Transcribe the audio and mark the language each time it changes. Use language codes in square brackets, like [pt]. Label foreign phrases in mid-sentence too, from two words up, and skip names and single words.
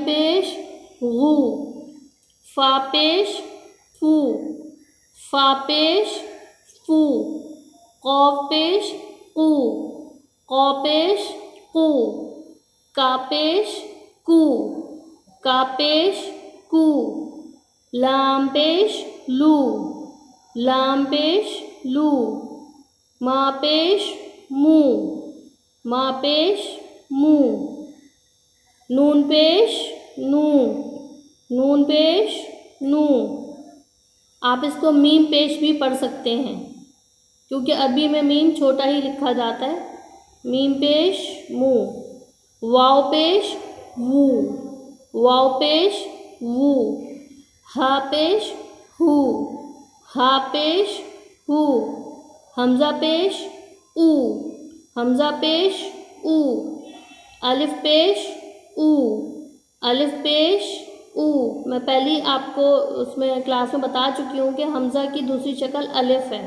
[ur] پیش غو، فا پیش فو، فا پیش فو، قاف پیش قو، قاف پیش قو، کا پیش کو، کا پیش کو، لام پیش لو، لام پیش لو، ما پیش مو، ما پیش مو، نون پیش نو، نون پیش نو. آپ اس کو میم پیش بھی پڑھ سکتے ہیں کیونکہ عربی میں میم چھوٹا ہی لکھا جاتا ہے. میم پیش مو، واو پیش وو، واو پیش وو، ہا پیش ہو، ہا پیش ہو، حمزہ پیش او، حمزہ پیش او، الف پیش او، الف پیش او. میں پہلی آپ کو اس میں کلاس میں بتا چکی ہوں کہ حمزہ کی دوسری شکل الف ہے.